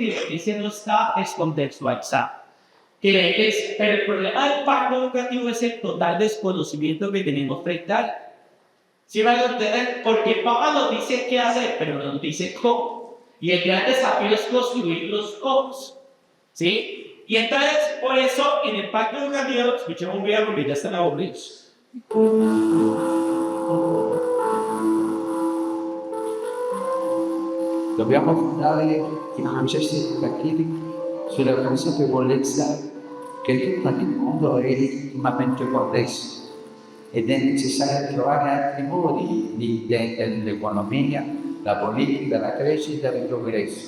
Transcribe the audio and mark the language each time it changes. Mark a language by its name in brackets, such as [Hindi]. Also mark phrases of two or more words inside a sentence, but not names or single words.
[Spanish] Que la Iglesia no está descontextualizada. Pero el problema del pacto educativo es el total desconocimiento que tenemos frente a él. ¿Sí me hago entender? Porque el Papa nos dice qué hacer, pero no nos dice cómo. Y el gran desafío es construir los cómo. ¿Sí? Y entonces, por eso, en el pacto educativo, escuchemos un video porque ya están aburridos. [Italian] Dobbiamo dare i processi educativi sulla consapevolezza che tutto il mondo è intimamente connesso ed è necessario trovare altri modi di intendere l'economia, la politica, la crescita e il progresso.